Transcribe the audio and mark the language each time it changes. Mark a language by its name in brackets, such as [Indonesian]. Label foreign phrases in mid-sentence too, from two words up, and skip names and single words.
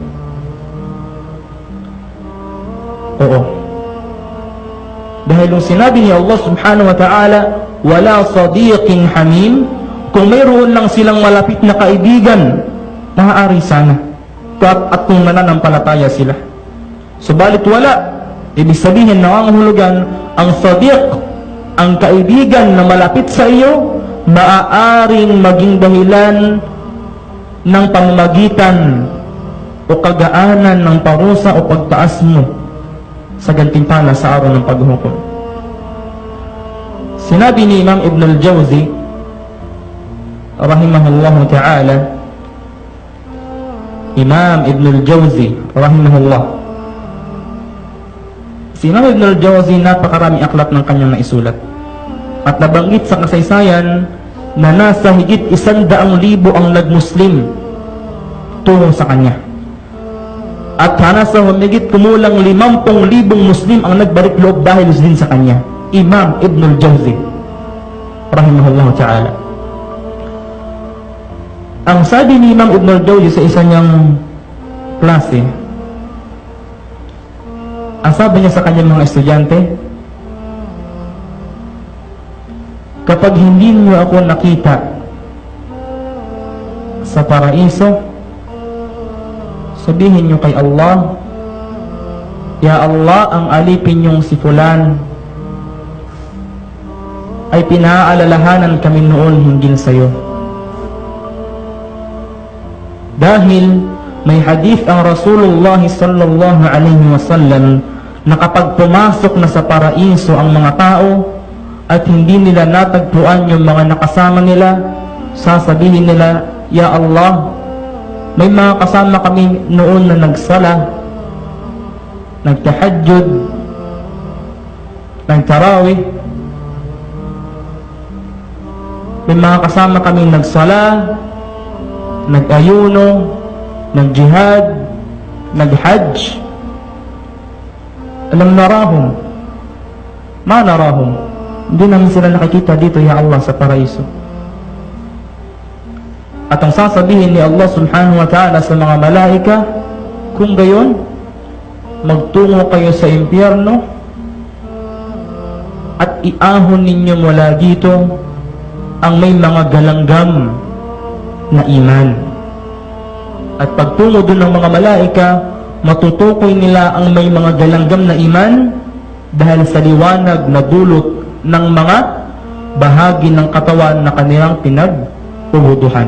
[Filipino] Oo. Dahil yung sinabi ni [Arabic] الله سبحانه وتعالى, ولا صديق حميم, [Filipino] kung mayroon lang silang malapit na kaibigan, maaari sana at kung nananampalataya sila. Subalit wala. Ibig sabihin, nangangahulugan, ang sadiq, ang kaibigan na malapit sa iyo, maaaring maging dahilan ng pamamagitan o kagaanan ng parusa o pagtaas mo sa gantimpala sa araw ng paghukom. Sinabi ni Imam Ibn al-Jawzi [Arabic] رحمه الله تعالى, [Filipino] Imam Ibn al-Jawzi rahimahullah, si Imam Ibn al-Jawzi, napakarami aklat ng kanyang naisulat. At nabanggit sa kasaysayan na nasa higit 100,000 ang nag-Muslim tungo sa kanya. At nasa humigit kumulang 50,000 Muslim ang nagbalik loob dahil din sa kanya. Imam Ibn al-Jawzi [Arabic] رحمه الله تعالى. [Filipino] Ang sabi ni Imam Ibn al-Jawzi sa isa niyang klase, ang sabi niya sa kanyang mga estudyante, kapag hindi niyo ako nakita sa paraiso, sabihin niyo kay Allah, [Arabic] يا الله, [Filipino] ang alipin niyong si Fulan ay pinaalalahanan kami noon hinggil sa iyo. Dahil may hadith ang Rasulullah [Arabic] صلى الله عليه وسلم [Filipino] na kapag pumasok na sa paraiso ang mga tao at hindi nila natagpuan yung mga nakasama nila, sasabihin nila, [Arabic] يا الله, [Filipino] may mga kasama kami noon na nagsala, nagtahajjud, nagtarawih, may mga kasama kami nagsala, nag-ayuno, nag-jihad, nag-hajj. [Arabic] ألم نرهم، ما نراهم, [Filipino] hindi namin sila nakikita dito, [Arabic] يا الله, [Filipino] sa paraiso. At ang sasabihin ni [Arabic] الله سبحانه وتعالى [Filipino] sa mga malaika, kung gayon, magtungo kayo sa impyerno at iahon ninyo mula dito ang may mga galanggam na iman. At pagtungo doon ng mga malaika, matutukoy nila ang may mga galanggam na iman dahil sa liwanag na dulot ng mga bahagi ng katawan na kanilang pinaghuhuduhan.